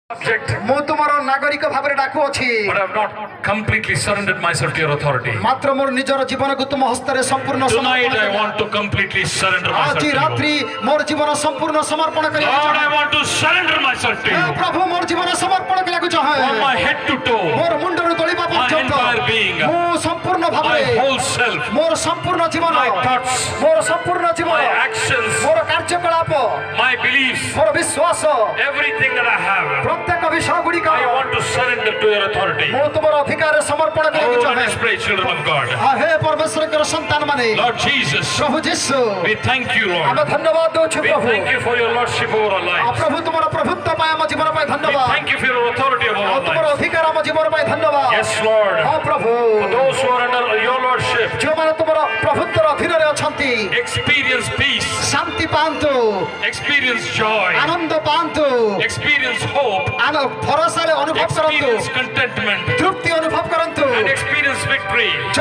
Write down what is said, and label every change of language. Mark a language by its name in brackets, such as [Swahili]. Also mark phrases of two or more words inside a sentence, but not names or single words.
[English] subject, [Odia] ମୁଁ ତୁମର ନାଗରିକ ଭାବରେ ଡାକୁଅଛି [English] but I have not completely surrendered myself to your authority. [Odia] ମାତ୍ର ମୋର ନିଜର ଜୀବନକୁ ତୁମ ହସ୍ତରେ ସମ୍ପୂର୍ଣ୍ଣ [English] Tonight I [Odia] ସମର୍ପଣ [English] want to completely surrender myself [Odia] ଆଜି [English] to you. [Odia] ରାତ୍ରି ମୋର ଜୀବନ ସମ୍ପୂର୍ଣ୍ଣ ସମର୍ପଣ କରିବାକୁ [English] Lord, I [Odia] ଚାହେଁ [English] want to surrender myself to you. [Odia] ପ୍ରଭୁ ମୋର ଜୀବନ ସମର୍ପଣ କରିବାକୁ ଚାହେଁ [English] From my head to toe, [Odia] ମୋର ମୁଣ୍ଡରୁ ତଳିବା [English] my [Odia] ପର୍ଯ୍ୟନ୍ତ [English] entire being, [Odia] ମୁଁ ସମ୍ପୂର୍ଣ୍ଣ [English] my [Odia] ଭାବରେ [English] whole self, [Odia] ମୋର ସମ୍ପୂର୍ଣ୍ଣ ଜୀବନ [English] my thoughts, [Odia] ମୋର ସମ୍ପୂର୍ଣ୍ଣ ଜୀବନ [English] my actions, [Odia] ମୋର କାର୍ଯ୍ୟକଳାପ [English] my beliefs, [Odia] ମୋର ବିଶ୍ୱାସ [English] everything that I have, [Odia] ପ୍ରତ୍ୟେକ ବିଷୟ ଗୁଡ଼ିକ [English] I want to surrender to your authority. [Odia] ମୁଁ ତୁମର ଅଧିକାରରେ ସମର୍ପଣ କରିବାକୁ [English] Oh, let [Odia] ଚାହେଁ [English] us pray, children of God. [Odia] ହେ ପରମେଶ୍ୱରଙ୍କର ସନ୍ତାନ ମାନେ [English] Lord Jesus, [Odia] ପ୍ରଭୁ ଯୀଶୁ [English] we thank you, [Odia] ଆମେ [English] Lord. [Odia] ଧନ୍ୟବାଦ ଦେଉଛୁ [English] We [Odia] ପ୍ରଭୁ [English] thank you for your lordship over our lives. [Odia] ପ୍ରଭୁ ତୁମର ପ୍ରଭୁତ୍ୱ ପାଇଁ ଆମ ଜୀବନ ପାଇଁ [English] We [Odia] ଧନ୍ୟବାଦ [English] thank you for your authority over [Odia] ଆଉ [English] our [Odia] ତୁମର [English] lives. [Odia] ଅଧିକାର ଆମ ଜୀବନ ପାଇଁ ଧନ୍ୟବାଦ [English] Yes, Lord. [Odia] ହଁ ପ୍ରଭୁ [English] For those who are under your lordship, [Odia] ଯେଉଁମାନେ ତୁମର ପ୍ରଭୁତ୍ୱର ଅଧୀନରେ ଅଛନ୍ତି [English] experience peace, [Odia] ଶାନ୍ତି ପାଆନ୍ତୁ [English] experience joy, [Odia] ଆନନ୍ଦ ପାଆନ୍ତୁ [English] experience hope, [Odia] ଭରସାରେ ଅନୁଭବ କରନ୍ତୁ [English] experience contentment, [Odia] ତୃପ୍ତି ଅନୁଭବ କରନ୍ତୁ [English] and experience victory. [Odia] ଜୟ